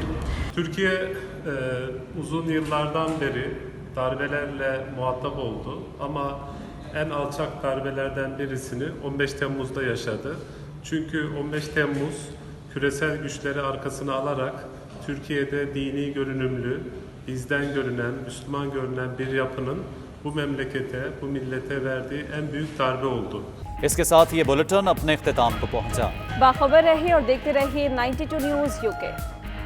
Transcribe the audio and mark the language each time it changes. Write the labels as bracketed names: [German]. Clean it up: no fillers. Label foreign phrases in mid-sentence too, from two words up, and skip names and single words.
[Turkish] Türkiye uzun yıllardan beri darbelerle muhatap oldu ama en alçak darbelerden birisini 15 Temmuz'da yaşadı. Çünkü 15 Temmuz küresel güçleri arkasına alarak Türkiye'de dini görünümlü, bizden görünen, Müslüman görünen bir yapının bu memlekete, bu millete verdiği en büyük darbe oldu. [Urdu] اس کے ساتھ یہ بلیٹن اپنے اختتام کو پہنچا۔ باخبر رہیے اور دیکھتے رہیے 92 نیوز UK۔